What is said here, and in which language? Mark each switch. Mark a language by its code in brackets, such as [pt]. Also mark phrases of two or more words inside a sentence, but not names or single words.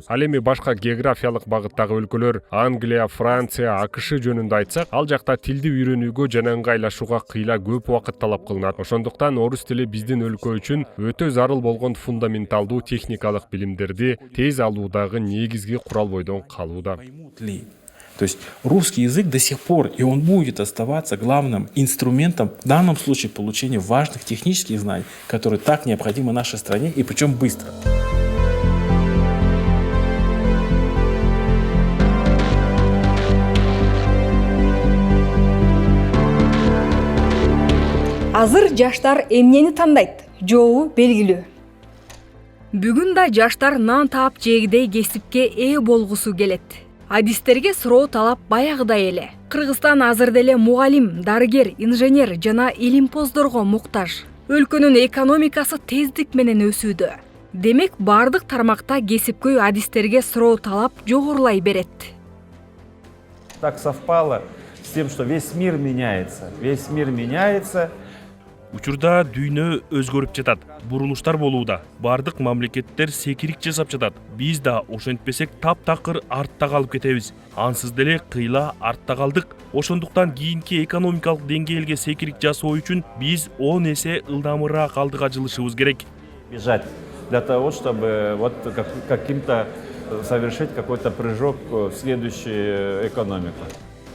[ky] Ал эми башка географиялык багыттагы өлкөлөр Англия, Франция, АКШ жөнүндө айтсак, ал жакта тилди үйрөнүүгө жана ыңгайлашууга кыйла көп убакыт талап кылынат. Ошондуктан орус тили биздин өлкө үчүн өтө зарыл болгон фундаменталдуу техникалык билимдерди тез алуудагы негизги курал бойдон калууда. [ru] То есть русский язык до сих пор, и он будет оставаться главным инструментом в данном случае получения важных технических знаний, которые так необходимы нашей стране, и причем быстро. [ky] Азыр жаштар эмнени тандайт? Жообу белгилүү. Бүгүн да жаштар нан таап жегидей кесипке ээ болгусу келет. Адистерге суроо талап баягыдай эле. Кыргызстан азыр деле мугалим, дарыгер, инженер жана илимпоздорго муктаж. Өлкөнүн экономикасы тездик менен өсүүдө. Демек, бардык тармакта кесипкөй адистерге суроо талап жогорулай берет. [ru] Так совпало с тем, что весь мир меняется. Весь мир меняется. [ky] Учурда дүйнө өзгөрүп жатат. Бурулуштар болууда. Бардык мамлекеттер секирик жасап жатат. Биз да ошентпесек таптакыр артта калып кетебиз. Ансыз деле кыйла артта калдык. Ошондуктан кийинки экономикалык деңгээлге секирик жасоо үчүн биз 10 эсе ылдамыраак алдыга жылышыбыз керек. [ru] Бежать для того, чтобы вот каким-то совершить какой-то прыжок в следующую экономику.